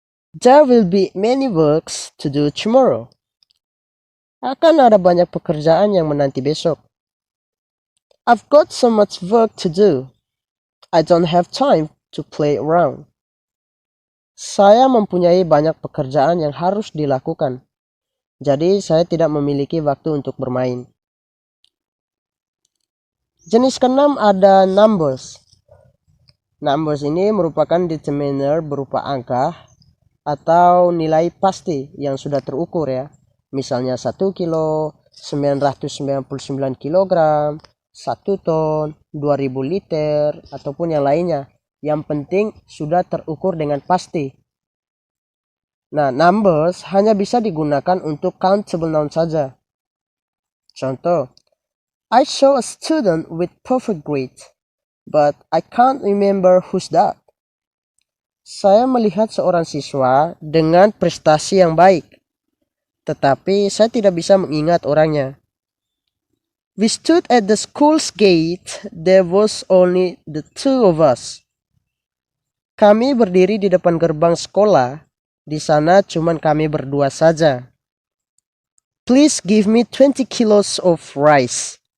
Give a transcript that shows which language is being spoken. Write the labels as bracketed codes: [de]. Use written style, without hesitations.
[en] There will be many works to do tomorrow. [id] Akan ada banyak pekerjaan yang menanti besok. [en] I've got so much work to do. I don't have time to play around. [id] Saya mempunyai banyak pekerjaan yang harus dilakukan. Jadi saya tidak memiliki waktu untuk bermain. Jenis keenam ada numbers. Numbers ini merupakan determiner berupa angka atau nilai pasti yang sudah terukur ya. Misalnya 1 kilo, 999 kilogram, 1 ton, 2000 liter, ataupun yang lainnya. Yang penting sudah terukur dengan pasti. Nah, numbers hanya bisa digunakan untuk countable noun saja. Contoh, [en] I saw a student with perfect grade, but I can't remember who's that. [id] Saya melihat seorang siswa dengan prestasi yang baik, tetapi saya tidak bisa mengingat orangnya. [en] We stood at the school's gate. There was only the two of us. [id] Kami berdiri di depan gerbang sekolah. Di sana cuman kami berdua saja. [en] Please give me 20 kilos of rice.